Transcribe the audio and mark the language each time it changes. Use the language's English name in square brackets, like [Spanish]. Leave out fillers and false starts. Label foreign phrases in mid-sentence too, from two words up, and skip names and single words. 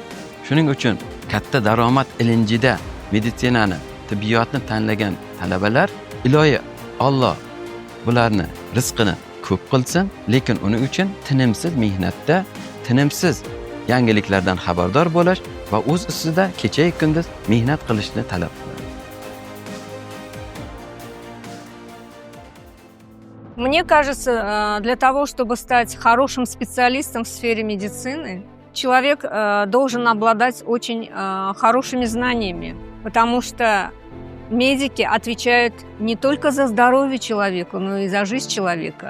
[Uzbek] Shuning uchun katta daromad ilinjida meditsinani, tibbiyotni tanlagan talabalar, iloyi Alloh bularni rizqini ko'p qilsin, lekin uning uchun tinimsiz mehnatda, tinimsiz yangiliklardan xabardor bo'lish va o'z ustida kecha-yu kunduz mehnat qilishni talab qiladi. [Russian] Мне кажется, для того, чтобы стать хорошим специалистом в сфере медицины, человек должен обладать очень хорошими знаниями, потому что медики отвечают не только за здоровье человека, но и за жизнь человека.